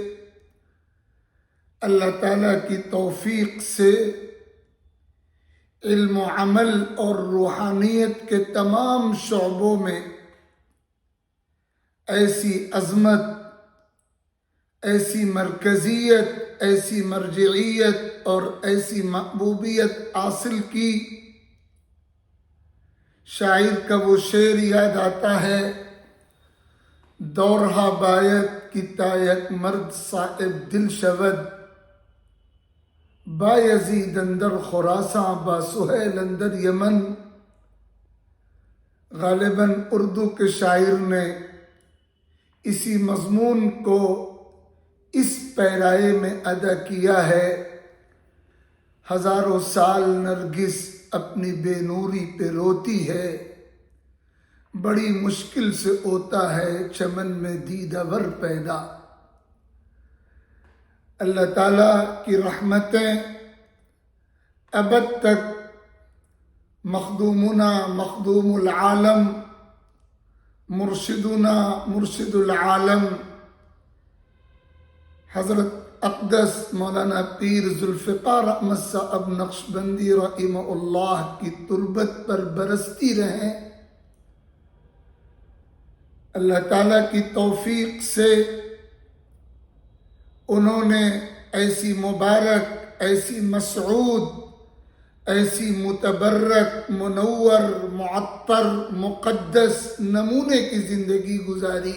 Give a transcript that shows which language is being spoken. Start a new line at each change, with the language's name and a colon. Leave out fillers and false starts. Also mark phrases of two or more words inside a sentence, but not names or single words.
Urdu: اللہ تعالیٰ کی توفیق سے علم و عمل اور روحانیت کے تمام شعبوں میں ایسی عظمت، ایسی مرکزیت، ایسی مرجعیت اور ایسی محبوبیت حاصل کی. شاعر کا وہ شعر یاد آتا ہے:
Persian: دورہا باید کی تا یک مرد صاحب دل شود، با یزید اندر خراساں با سہیل اندر یمن.
Urdu: غالباً اردو کے شاعر نے اسی مضمون کو اس پیرائے میں ادا کیا ہے: ہزاروں سال نرگس اپنی بے نوری پہ روتی ہے، بڑی مشکل سے ہوتا ہے چمن میں دیدہ ور پیدا. اللہ تعالیٰ کی رحمتیں ابد تک
Arabic: مخدومنا مخدوم العالم، مرشدنا مرشد العالم
Urdu: حضرت اقدس مولانا پیر ذوالفقار احمد صاحب نقشبندی
Arabic: رحمہ اللہ
Urdu: کی تربت پر برستی رہیں. اللہ تعالیٰ کی توفیق سے انہوں نے ایسی مبارک، ایسی مسعود، ایسی متبرک، منور، معطر، مقدس نمونے کی زندگی گزاری.